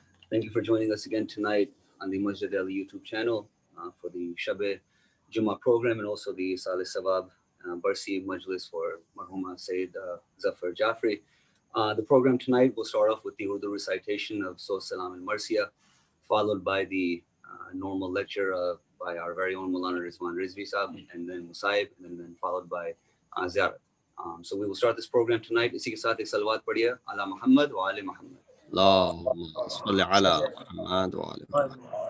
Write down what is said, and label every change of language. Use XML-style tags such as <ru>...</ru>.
<en>Thank you for joining us again tonight on the Masjid-e-Ali YouTube channel for the Shabe Jumah program and also the Eisal-e-Thawab Majlis for Marhuma Syed Zafar Jafri. The program tonight will start off with the Urdu recitation of Surah Salam and Marsiya, followed by the normal lecture by our very own Maulana Rizwan Rizvi Sahab, and then Musaib, and then followed by Ziyarat. So we will start this program tonight.</en> <ur>اسی کے ساتھ ایک صلوات پڑھیے</ur> <ar>علی محمد و آل محمد. اللهم صل على محمد وآل محمد.</ar>